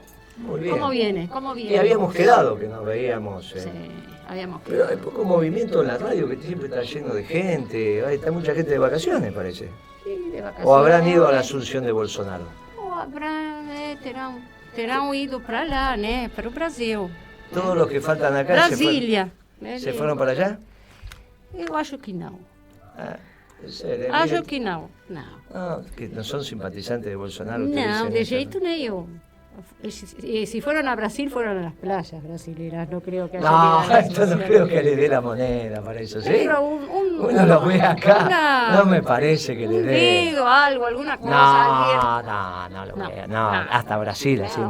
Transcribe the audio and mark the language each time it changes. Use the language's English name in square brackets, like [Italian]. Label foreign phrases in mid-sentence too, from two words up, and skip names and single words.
[Spanish] Muy bien. ¿Cómo viene? ¿Cómo viene? Y habíamos quedado que nos veíamos. Sí, habíamos Pero quedado. hay poco movimiento en la radio, que siempre está lleno de gente. Está mucha gente de vacaciones, parece. Sí, de vacaciones. O habrán ido a la asunción de Bolsonaro. [Portuguese] Ou terão ido para lá, né? Para o Brasil. [Spanish] Todos los que faltan acá Brasília. ¿se fueron para allá? [Portuguese] Eu acho que não. [Spanish] Ah, en serio, [Portuguese] Acho [Spanish] miren. [Portuguese] que não. Não. [Spanish] No, que no son simpatizantes de Bolsonaro. ustedes [Portuguese] Não, [Spanish] dicen [Portuguese] de [Spanish] eso, [Portuguese] jeito [Spanish] ¿no? [Portuguese] nenhum. [Spanish] Si fueron a Brasil, fueron a las playas brasileras. No creo que haya No, ido a la esto no asunción. creo que le dé la moneda para eso, ¿sí? Pero Uno lo ve acá, no me parece que le un dé. dedo, algo, alguna cosa. No lo No, veo. no. Hasta Brasil haciendo